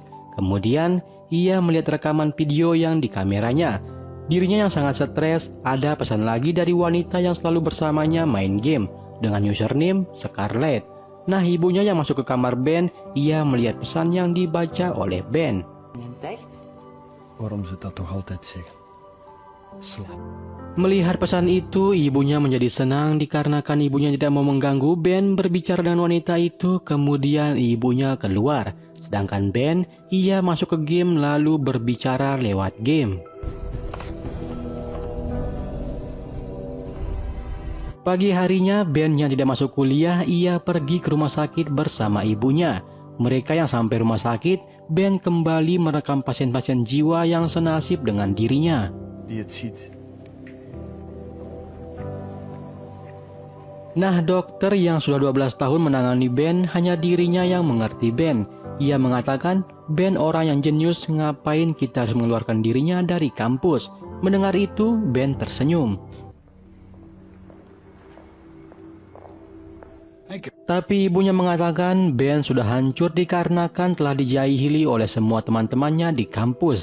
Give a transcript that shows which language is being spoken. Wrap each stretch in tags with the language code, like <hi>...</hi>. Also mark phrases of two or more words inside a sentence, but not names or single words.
<id>Kemudian, ia melihat rekaman video yang di kameranya. Dirinya yang sangat stres, ada pesan lagi dari wanita yang selalu bersamanya main game dengan username Scarlett. Nah, ibunya yang masuk ke kamar Ben, ia melihat pesan yang dibaca oleh Ben.</id> <de>Entdeckt?</de> <nl>Waarom ze dat toch altijd zeggen? Slaap.</nl> <id>Melihat pesan itu, ibunya menjadi senang dikarenakan ibunya tidak mau mengganggu Ben berbicara dengan wanita itu. Kemudian ibunya keluar. Sedangkan Ben, ia masuk ke game lalu berbicara lewat game. Pagi harinya, Ben yang tidak masuk kuliah, ia pergi ke rumah sakit bersama ibunya. Mereka yang sampai rumah sakit, Ben kembali merekam pasien-pasien jiwa yang senasib dengan dirinya.</id> <nl>Die het ziet.</nl> <id>Nah, dokter yang sudah 12 tahun menangani Ben, hanya dirinya yang mengerti Ben. Ia mengatakan, Ben orang yang jenius, ngapain kita harus mengeluarkan dirinya dari kampus. Mendengar itu, Ben tersenyum. Tapi ibunya mengatakan Ben sudah hancur dikarenakan telah dijahili oleh semua teman-temannya di kampus.</id>